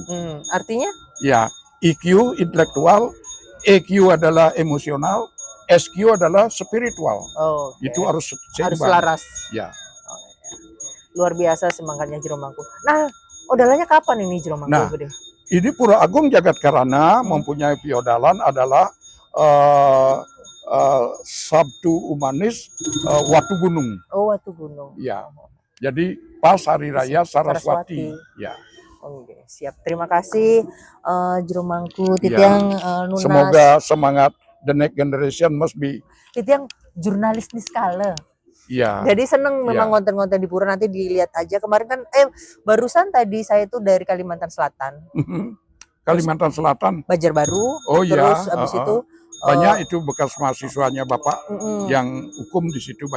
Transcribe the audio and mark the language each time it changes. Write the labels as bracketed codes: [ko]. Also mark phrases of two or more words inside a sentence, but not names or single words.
[id] Artinya? Ya, IQ intelektual, EQ adalah emosional, SQ adalah spiritual. Oh, okay. Itu harus seimbang. Harus selaras. Ya. Luar biasa semangatnya Juru Mangku. Nah, odalanya kapan ini Juru Mangku? Nah, ini Pura Agung Jagat Karana mempunyai piodalan adalah Sabtu Umanis Watu Gunung. Oh, Watu Gunung. Ya. Jadi pas Hari Raya Saraswati. Ya. Oke, siap. Terima kasih Juru Mangku [ban] Titiang Nunas. [id] Semoga semangat [en] the next generation must be. [ban] Titiang jurnalis niskala. [id] Iya. Jadi seneng memang konten-konten di Pura, nanti dilihat aja. Kemarin kan barusan tadi saya itu dari Kalimantan Selatan. Kalimantan Selatan. Banjarbaru. Oh iya. Terus abis itu banyak itu bekas mahasiswanya Bapak yang hukum di situ banyak.